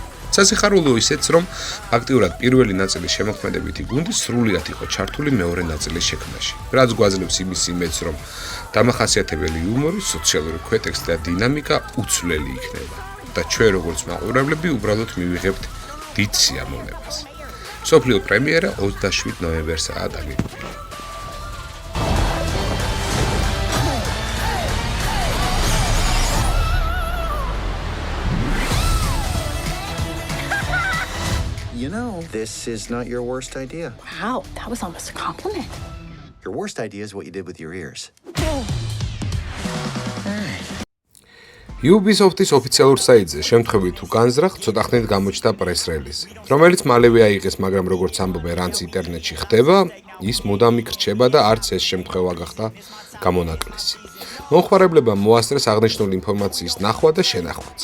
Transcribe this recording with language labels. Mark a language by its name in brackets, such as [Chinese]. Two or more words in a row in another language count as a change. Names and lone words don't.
[Georgian] სასიხარულო ისეც, რომ ფაქტიურად პირველი ნაწილის შემოქმედებითი გუნდი სრულიად იყო ჩართული მეორე ნაწილის შექმნაში. რაც გვაძლევს იმის იმედს, რომ დამახასიათებელი იუმორი, სოციალური ქვეტექსტი და დინამიკა უცვლელი იქნება და ჩვენ როგორც მაყურებლები უბრალოდ მივიღებთ დიდ სიამოვნებას. მსოფლიო პრემიერა 27 ნოემბერსაა დაგეგმილი. [English] You know, this is not your worst idea. Wow, that was almost a compliment. Your worst idea is what you did with your ears. [Georgian] Ubisoft-ის ოფიციალურ საიტზე შემთხვევით თუ განზრახ, ცოტა ხნით გამოჩნდა პრეს-რელიზი, რომელიც მალევე აიღეს, მაგრამ როგორც ამბობენ, რაც ინტერნეტში ხდება, ის მუდამ იქრჩება და არც ეს შემთხვევა გახდა გამონაკლისი. მომხმარებლებმა მოასწრეს აღნიშნული ინფორმაციის ნახვა და შენახვაც.